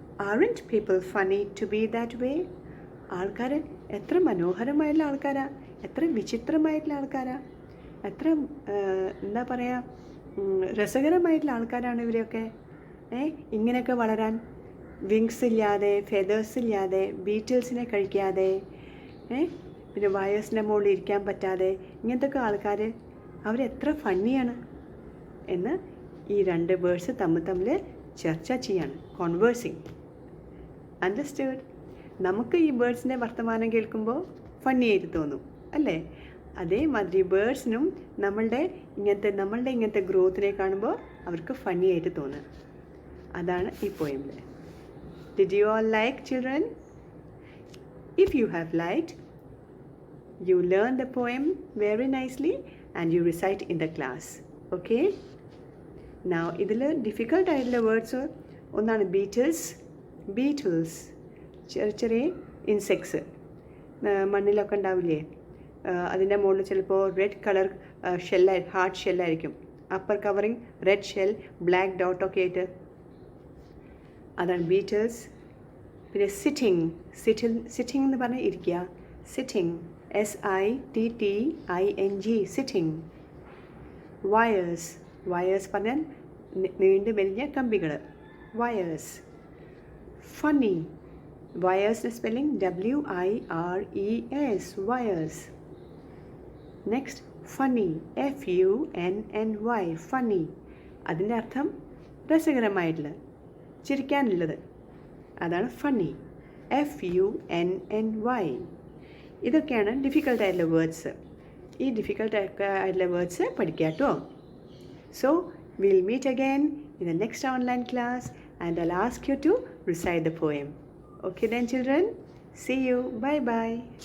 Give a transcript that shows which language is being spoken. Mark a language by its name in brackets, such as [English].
[English] Aren't people funny to be that way? [Malayalam] ആൾക്കാർ എത്ര മനോഹരമായിട്ടുള്ള ആൾക്കാരാ, എത്ര വിചിത്രമായിട്ടുള്ള ആൾക്കാരാ, എത്ര എന്താ പറയുക, രസകരമായിട്ടുള്ള ആൾക്കാരാണ് ഇവരൊക്കെ. ഇങ്ങനെയൊക്കെ വളരാൻ, വിങ്സ് ഇല്ലാതെ, ഫെദേഴ്സ് ഇല്ലാതെ, ബീറ്റിൽസിനെ കഴിക്കാതെ, പിന്നെ വയേഴ്സിൻ്റെ മുകളിൽ ഇരിക്കാൻ പറ്റാതെ, ഇങ്ങനത്തെ ആൾക്കാർ അവരെത്ര ഫണ്ണിയാണ് എന്ന് ഈ രണ്ട് ബേർഡ്സ് തമ്മിൽ ചർച്ച ചെയ്യാണ്. കോൺവേഴ്സിങ്. അണ്ടർസ്റ്റുഡ്? നമുക്ക് ഈ ബേർഡ്സിൻ്റെ വർത്തമാനം കേൾക്കുമ്പോൾ ഫണ്ണി ആയിട്ട് തോന്നും അല്ലേ. അതേമാതിരി ബേർഡ്സിനും നമ്മളുടെ ഇങ്ങനത്തെ ഗ്രോത്തിനെ കാണുമ്പോൾ അവർക്ക് ഫണ്ണി ആയിട്ട് തോന്നുക. അതാണ് ഈ പോയമിൽ. [English] Did you all like children? If you have liked, you learn the poem very nicely and you recite in the class. Okay? [Malayalam] Now ഇതിൽ ഡിഫിക്കൽട്ട് ആയിട്ടുള്ള വേർഡ്സ് ഒന്നാണ് ബീറ്റിൽസ്, ചെറിയ ഇൻസെക്ട്സ്, മണ്ണിലൊക്കെ ഉണ്ടാവില്ലേ, അതിൻ്റെ മുകളിൽ ചിലപ്പോൾ red colour hard ഷെല്ലായിരിക്കും. Upper covering red shell, black ഡോട്ടൊക്കെ ആയിട്ട്, അതാണ് ബീറ്റിൽസ്. പിന്നെ സിറ്റിംഗ് എന്ന് പറഞ്ഞാൽ ഇരിക്കുക, സിറ്റിംഗ്, SITTING, സിറ്റിംഗ്. വയേഴ്സ് പറഞ്ഞാൽ നീണ്ടു മെലിഞ്ഞ കമ്പികൾ, wires. Funny, വയേഴ്സിൻ്റെ spelling WIRES, wires. [English] Next funny, FUNNY, funny. [Malayalam] അതിൻ്റെ അർത്ഥം രസകരമായിട്ടുള്ള, ചിരിക്കാനുള്ളത്, അതാണ് ഫണ്ണി, FUNNY. ഇതൊക്കെയാണ് ഡിഫിക്കൽട്ടായിട്ടുള്ള വേർഡ്സ്. ഈ ഡിഫിക്കൽട്ടായിട്ടുള്ള വേർഡ്സ് പഠിക്കുക കേട്ടോ. [English] So we'll meet again in the next online class and I'll ask you to recite the poem. Okay then children, see you. Bye bye.